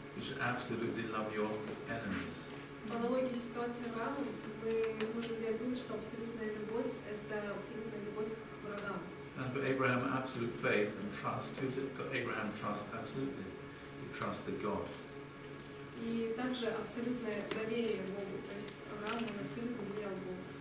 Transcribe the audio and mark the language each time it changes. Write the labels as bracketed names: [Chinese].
[English] You should absolutely love your enemies. [Russian] По аналогии в ситуации Авраама мы можем сделать вывод, что абсолютная любовь – это абсолютная любовь к врагам. [English] And for Abraham, absolute faith and trust. Who did Abraham trust absolutely? He trusted God. [Russian] И также абсолютное доверие Богу. То есть Авраам, он абсолютно доверял Богу.